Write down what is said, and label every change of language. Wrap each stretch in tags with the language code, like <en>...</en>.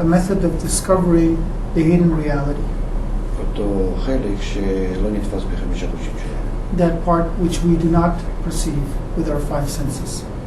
<en>a method of discovering the hidden reality,</en> <he>אותו חלק שלא נתפס בחמישה חושים שלנו.</he> <en>that part which we do not perceive with our five senses.</en>